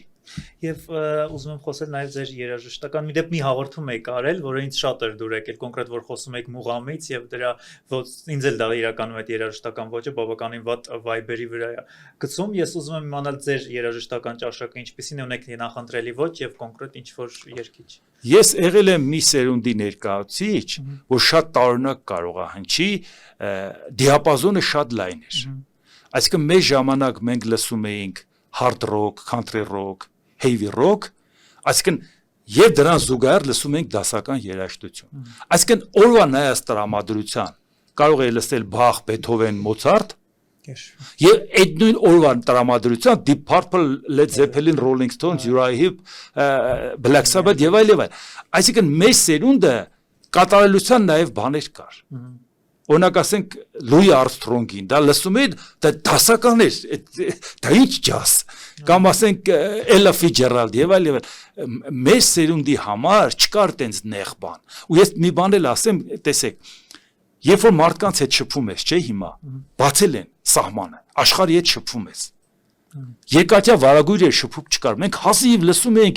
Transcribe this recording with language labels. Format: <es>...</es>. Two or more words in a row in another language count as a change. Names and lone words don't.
<hy>Եվ ուզում եմ խոսել նաև ձեր երաժշտական մի դեպ մի հաղորդում եք արել, որը ինձ շատ էր դուր եկել, կոնկրետ որ խոսում եք մուղամից եւ դրա ինձ էլ դա իրականում այդ երաժշտական ոճը բավականին վատ վայբերի վրա է գցում։ Ես ուզում եմ իմանալ ձեր երաժշտական ճաշակը ինչպեսին է, ունեք նախընտրելի ոճ եւ կոնկրետ ինչ որ երգիչ։ Ես եղել եմ մի սերունդի ներկայացուցիչ, որ շատ տարօրինակ կարող է հնչի, դիապազոնը շատ լայն էր։ Այսինքն մեր ժամանակ մենք լսում էինք</hy> <en>hard rock, country rock, heavy rock,</en> <hy>այսինքն եւ դրան զուգահեռ լսում ենք դասական երաժշտություն։ Այսինքն օրվա նայած տրամադրության կարող է լսել Բախ, Բեթհովեն, Մոցարտ, եւ այդ նույն օրվա տրամադրության Deep Purple, Led Zeppelin, Rolling Stones, Uriah Heep, Black Sabbath եւ այլն։ Այսինքն մեր սերունդը կատարելության նաեւ բաներ կար։ Օրինակ ասենք Լուի Արմսթրոնգին, դա լսում էր, դա դասական էր, դա ինչ ջազ, կամ ասենք Էլա Ֆիցջերալդ եւ այլն, մեր սերունդի համար չկար տենց նեղ բան։ Ու ես մի բան էլ ասեմ, տեսեք, երբ որ մարդկանց հետ շփվում ես, չէ՞ հիմա, բացել են սահմանը, աշխարհի հետ շփվում ես։ Երկաթյա վարագույրը շփում չկար, մենք հազիվ լսում էինք,</hy>